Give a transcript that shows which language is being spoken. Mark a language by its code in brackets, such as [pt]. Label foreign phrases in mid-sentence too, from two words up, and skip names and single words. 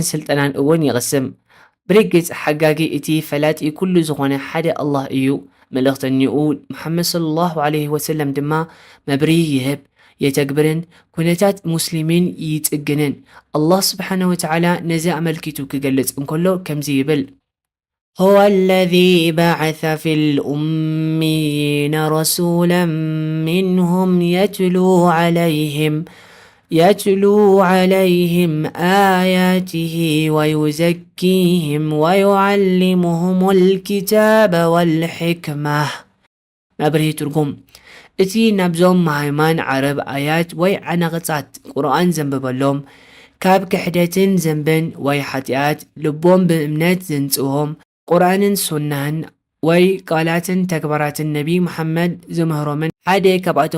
[ti] ስልጠናን እውን ይቕስም። ብርግጽ ሓጋጊ እቲ ፈላጢ ኩሉ ዝኾነ ሓደ ኣላህ እዩ። መልእኽተኒኡ ሙሐመድ [ar] صلى الله عليه وسلم [ti] ድማ መብሪ ይህብ የተግብርን ኩነታት ሙስሊሚን ይጽግንን። አላህ [ar] سبحانه وتعالى [ti] ነዚ ኣመልኪቱ ክገልጽ እንከሎ ከምዚ ይብል [ar] هو الذي بعث في الأميين رسولا منهم يتلو عليهم آياته ويزكيهم ويعلمهم الكتاب والحكمة. مبرهي ترجم [ti] እቲ ናብዞም ማሃይማን ዓረብ ኣያት ወይ ዓነቕጻት ቁርኣን ዘንብበሎም ካብ ክሕደትን ዘንብን ወይ ሓጢኣት ልቦም ብእምነት ዘንጽዎም ቁርኣንን ሱናን ወይ ቃላትን ተግባራትን ነቢ ሙሐመድ ዝምህሮምን ሓደ ካብኣቶም